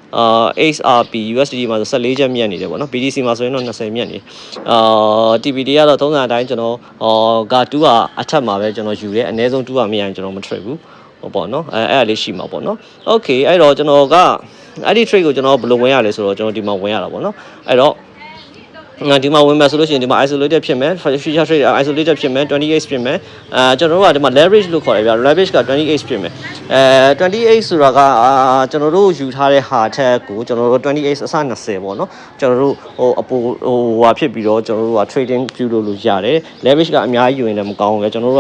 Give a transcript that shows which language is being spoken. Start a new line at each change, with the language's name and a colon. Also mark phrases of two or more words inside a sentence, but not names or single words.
Burmese: XRP USDT မှာဆို14ကျပ်မြတ်နေတယ်ပေါ့နော် BTC မှာဆိုရင်တော့20မြတ်နေTP တွေကတော့သုံးစံအတိုင်းကျွန်တော်2ကအထက်မှာပဲကျွန်တော်ယူတယ်အနည်းဆုံး2ကမရရင်ကျွန်တော်မ trade ဘူးဟုတ်ပေါ့နော်အဲ့ဒါလေးရှိမှာပေါ့နော် okay အဲ့တော့ကျွန်တော်ကအဲ့ဒီ trade ကိုကျွန်တော်ဘယ်လိုဝင်ရလဲဆိုတော့ကျွန်တော်ဒီမှာဝင်ရတာပေါ့နော်အဲ့တော့ဒီမှာဝင်မယ်ဆိုလို့ရှိရင်ဒီမှာ isolated ဖြစ်မယ်
English: future trade isolated
Burmese: ဖြစ်မယ် 28 ဖြစ်မယ်ကျွန်တော်တို့ကဒီမှာ leverage လို့ခေါ်တယ်ဗျာ leverage က28ဖြစ်မယ် 28ဆိုတာကကျွန်တော်တို့ယူထားတဲ့ဟာထက်ကိုကျွန်တော်တို့28အစ20ပေါ့နော်ကျွန်တော်တို့အပိုဟာဖြစ်ပြီးတော့ကျွန်တော်တို့က trading ပြုလို့ရတယ် leverage ကအများကြီးယူရင်လည်းမကောင်းဘူးပဲကျွန်တော်တို့က